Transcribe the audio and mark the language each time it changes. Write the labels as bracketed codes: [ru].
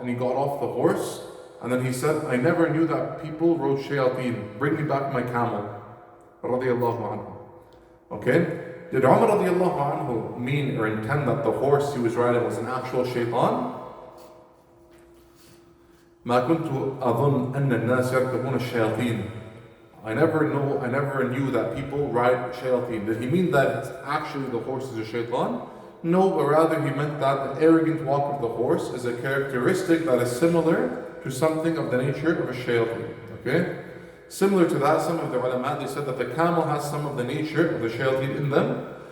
[en] And he got off the horse, and then he said, I never knew that people rode shayateen. Bring me back my camel. Radiallahu anhu. Okay? Did Umar radiallahu anhu mean or intend that the horse he was riding was an actual shaitan? [ar] ما كنت أظن أن الناس يركبون الشياطين. [en] I never knew that people ride shayateen. Did he mean that actually the horse is a shaitan? No, but rather he meant that the arrogant walk of the horse is a characteristic that is similar to something of the nature of a shayateen. Okay? Similar to that, some of the ulama, they said that the camel has some of the nature of the shayateen in them.